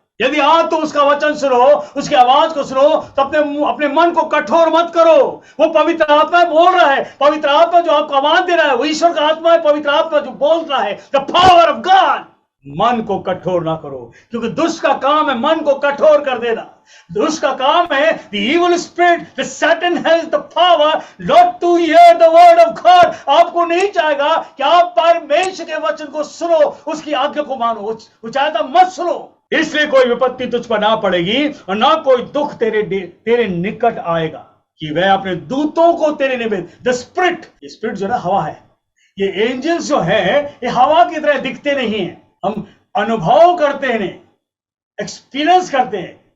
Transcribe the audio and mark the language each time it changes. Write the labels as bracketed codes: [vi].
[hi] यदि आज तुम उसका वचन सुनो, उसकी आवाज को सुनो, तो अपने मन को कठोर मत करो। वो पवित्र आत्मा बोल रहा है, पवित्र आत्मा जो आपको आवाज दे रहा है वो ईश्वर का आत्मा है। पवित्र आत्मा जो बोल रहा है, [en] the power of God [hi] मन को कठोर ना करो, क्योंकि दुष्ट का काम है मन को कठोर कर देना। दुष्ट का काम है, [en] the evil spirit, the Satan has the power not to hear the word of God। [hi] आपको नहीं चाहेगा कि आप परमेश्वर के वचन को सुनो, उसकी आज्ञा को मानो, वो चाहता मत सुनो। इसलिए कोई विपत्ति तुझ पर ना पड़ेगी और ना कोई दुख तेरे निकट आएगा, कि वह अपने दूतों को तेरे निमित्त, द स्पिरिट, ये स्पिरिट जो ना हवा है, ये एंजल्स जो है ये हवा की तरह दिखते नहीं है, हम अनुभव करते हैं, एक्सपीरियंस करते हैं।